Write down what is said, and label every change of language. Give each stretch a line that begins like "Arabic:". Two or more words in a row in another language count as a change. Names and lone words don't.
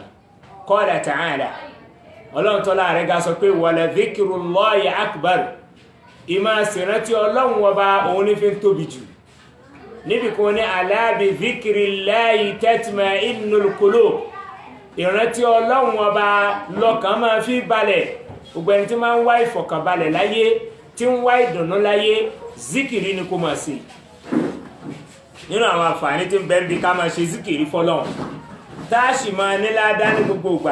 Arabic: قال تعالى,
Yoruba: Ọlọ́run tọ́lá rẹ̀ ga sọ pé
Arabic: ولذكر الله أكبر,
Yoruba: ìmá sì rántí Ọlọ́run ọba òun ní fi ń tóbi jù. Níbi kan ní
Arabic: ألا بذكر الله تطمئن القلوب,
Yoruba: ìrántí Ọlọ́run ọba lọ́kàn máa fi balẹ̀. Gbogbo ẹni tí máa ń wá ìfọ̀kànbalẹ̀ láyé, tí ń wá ìdùnnú láyé, zikiri ni kó máa ṣe. Nínú àwọn àǹfààní tí ń bẹ níbi ká máa ṣe zikiri fọ́lọ́run táàṣì máa ní ládá ní gbogbo ìgbà.